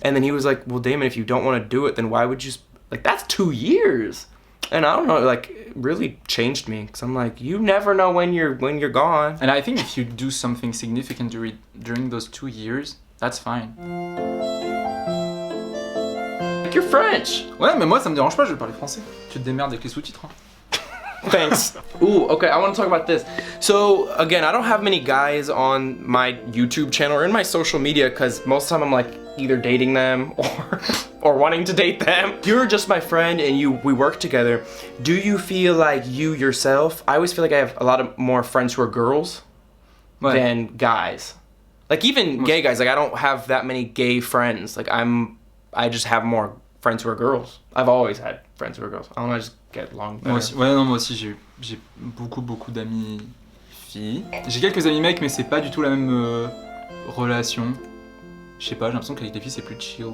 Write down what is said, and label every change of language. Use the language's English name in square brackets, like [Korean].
[English] And then he was like, well, Damon, if you don't want to do it, then why would you, like, that's 2 years. And I don't know, like, it really changed me. Cause I'm like, you never know when you're gone. And I think if you do something significant during those 2 years, that's fine. Like, you're French. [French] Ouais, mais moi ça me dérange pas, je vais parler français. Tu te démerdes avec les sous-titres. [English] Thanks. Ooh, okay, I want to talk about this. So, again, I don't have many guys on my YouTube channel or in my social media because most of the time I'm like either dating them or wanting to date them. You're just my friend and we work together. Do you feel like you yourself, I always feel like I have a lot of more friends who are girls than guys. Like even gay guys, like I don't have that many gay friends. Like I just have more friends who are girls. I've always had friends who are girls. I don't know, I just get along better. [French] Moi aussi j'ai beaucoup d'amis filles. J'ai quelques amis mecs mais c'est pas du tout la même relation. Je sais pas, j'ai l'impression qu'avec les filles c'est plus chill.